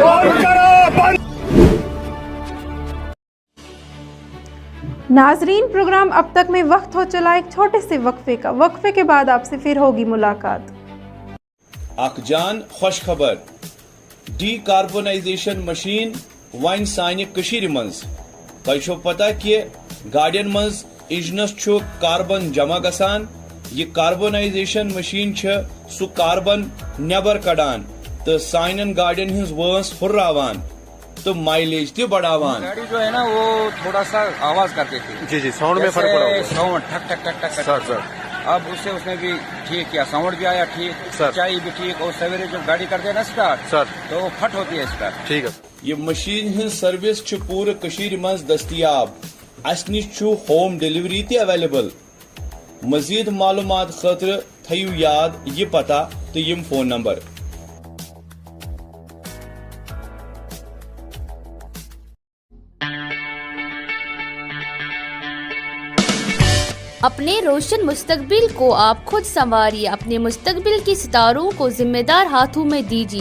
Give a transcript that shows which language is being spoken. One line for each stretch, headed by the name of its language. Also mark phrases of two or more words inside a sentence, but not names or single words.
Urdu: ناظرین، پروگرام اب تک میں وقت ہو چلا ایک چھوٹے سے وقفے کا. وقفے کے بعد آپ سے پھر ہوگی ملاقات.
Kashmiri: اکھ جان خوش خبر,
English: decarbonization machine
Kashmiri: وَن سانِ کشیر منز. توے چھو پتہ کہ گاڑیَن منز انجنس چھو کاربن جمع گژھان. یہ کاربونائزیشن مشین چھ سُہ کاربن نیبر کڈان تہ سانِ گاڑیَن ہِنٛز وَنٛس ہُرراوان تہ مائلیج تہ بڑھاوان.
Urdu: گاڑی جو ہے نا وہ تھوڑا سا آواز کرتی تھی. جی جی، ساؤنڈ میں فرق پڑا ہوگا. ساؤنڈ ٹھک ٹھک ٹھک ٹھک سر سر اب اُس نے بھی ٹھیک کیا، ساؤنڈ بھی آیا ٹھیک, سر. چائے بھی ٹھیک. اور سویرے جب گاڑی کرتے ہیں نا سٹارٹ سر, تو وہ فٹ ہوتی ہے سٹارٹ. ٹھیک ہے.
Kashmiri: یہ مشین ہِنٛز سروس چھ پورے کشیر منز دستیاب. اَسہِ نِش چھُ
English: home delivery
Kashmiri: تہ اویلیبل. مزید معلومات خاطر تھَیو یاد یہ پتہ تہ یم
English: phone number.
Urdu: اپنے روشن مستقبل کو آپ خود سنواریے. اپنے مستقبل کے ستاروں کو ذمہ دار ہاتھوں میں دیجیے.